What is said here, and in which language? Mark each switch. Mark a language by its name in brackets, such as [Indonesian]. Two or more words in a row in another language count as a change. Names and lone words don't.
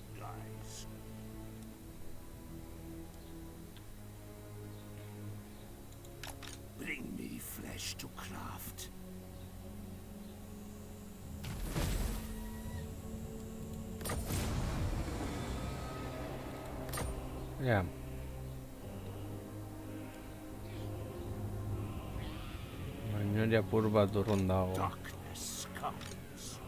[English] supplies. Bring me flesh to craft. Ya. [Basque] Baina apur bat urrun dago. [English] Darkness comes.